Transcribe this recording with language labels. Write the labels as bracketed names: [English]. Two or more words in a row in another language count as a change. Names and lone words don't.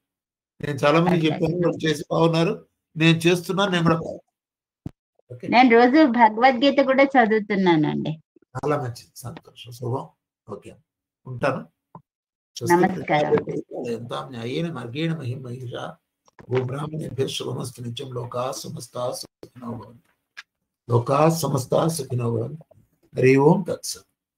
[Telugu] నేను చాలా మంది చెప్పాను, వాళ్ళు చేసి బాగున్నారు. నేను చేస్తున్నాను, నేను కూడా బాగున్నాను. నేను రోజు భగవద్గీత కూడా చదువుతున్నానండి. చాలా మంచిది, సంతోషం, శుభం. ఓకే, ఉంటాను. నమస్కారం. [Sanskrit] న్యాయేన మార్గేణ మహిం మహిషా ఓ బ్రాహ్మణేభ్యః శుభమస్తు నిత్యం. లోకాః సమస్తాః సుఖినో భవంతు. లోకాః సమస్తాః సుఖినో భవంతు. హరి ఓం తత్సత్.